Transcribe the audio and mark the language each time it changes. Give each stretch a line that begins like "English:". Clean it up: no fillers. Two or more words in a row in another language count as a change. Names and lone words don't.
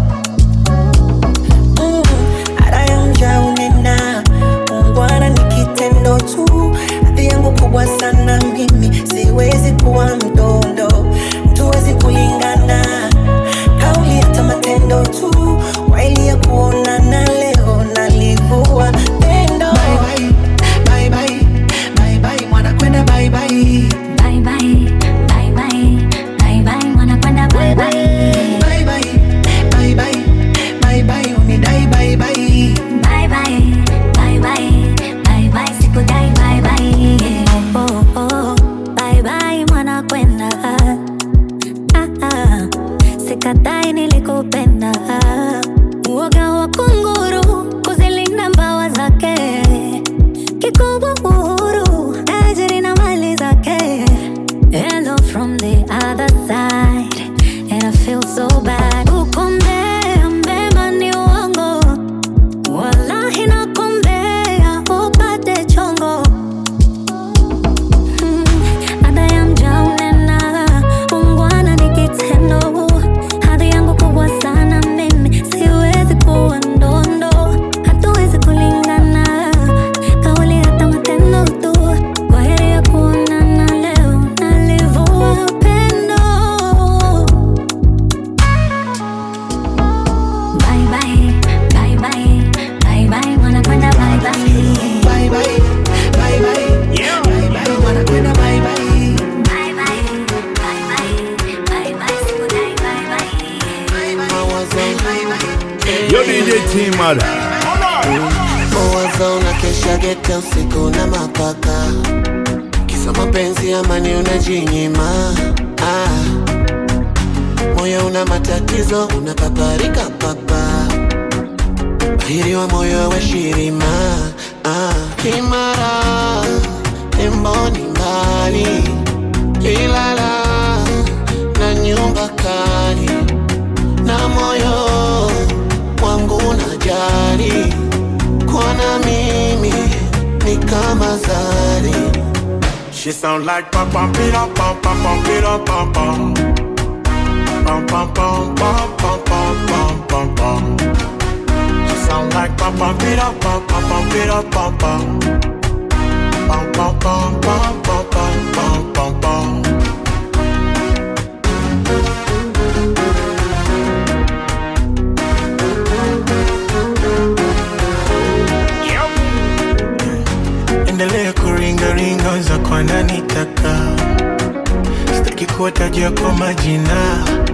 Swahili: Araya mja unena, ungwana ni kitendo tu. Hadhi yangu kubwa sana mimi, siwezi kuwa mdondo. Tuwezi kulingana, kauli hata matendo tu. Waili ya kuonana leo nalivua pendo.
English: Bye bye, bye bye, bye bye,
Swahili: mwana kwenda
English: bye bye. Bye bye, bye bye, bye bye,
Swahili: mwana kwenda
English: bye bye. Bye bye, bye bye, bye bye, unidai bye bye. Bye bye, bye bye, bye bye, sikudai bye bye. Bye bye,
Swahili: mwana kwenda. Sikatai nilikupenda. Uoga wa kunguru kuzilinda mbawa zake. Kikubwa uhuru, ajiri na mali zake.
English: Hello from the other side, and I feel so bad.
Swahili: Ukombea mbema ni uongo, wallahi nakombea upate chongo. Ada ya mja unena, ungwana ni kitendo. Hadhi yangu kubwa sana mimi, siwezi kuwa ndondo. Hatuwezi kulingana, kauli hata matendo tu. Kwa heri ya kuonana leo, nalivua pendo.
English: Bye bye, bye bye, bye bye,
Swahili: mwana kwenda
English: bye bye. Bye bye, bye bye, bye bye,
Swahili: mwana kwenda
English: bye bye. Bye bye, bye bye, bye bye, sikudai bye bye. Yo DJ T Mad.
Swahili: Mawazo unakesha geta usiku na mapaka, kisa mapenzi amani unajinyima. Moyo una matatizo unapaparika papa, bahiri wa moyo wa shirima. Kimara emboni mbali, Ilala na nyumba kali, na moyo wangu unajali. Kuona mimi ni kama zari.
English: She sound like pam pam pira pam pam pam pira pam pam pam pam pam pam pam pam pam pam. She sound like pam pam pira pam pam pam pira pam pam pam pam pam pam pam pam pam pam.
Swahili: Endelea kuringa ringa za kwa nani taka. Sitaki kuwatajia kwa majina.